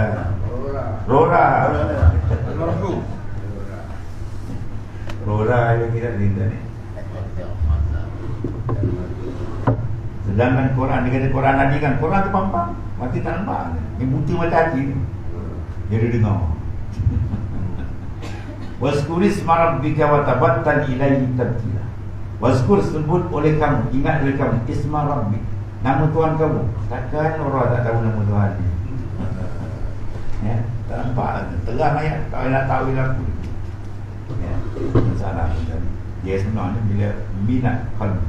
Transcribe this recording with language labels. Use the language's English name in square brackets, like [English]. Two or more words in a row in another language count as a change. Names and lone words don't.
[Malay] Rora. Rora yang kita linda ni. Sedangkan Quran, dia kata Quran tadi kan, Quran tu pampang, mati tak nampak. Dia buta mata hati ni. Dia dengar. [Arabic] واذكر اسم ربك وتبتل إليه تبتيلا. [Malay] Waskur sebut oleh kamu, ingat oleh kamu [Arabic] اسم ربك, [Malay] nama Tuhan kamu. Takkan orang tak tahu nama Tuhan ni. Ya, tak nampak, terang ayat, tak nak tahu aku. Ya, masalah dia sebenarnya bila minat qalbi.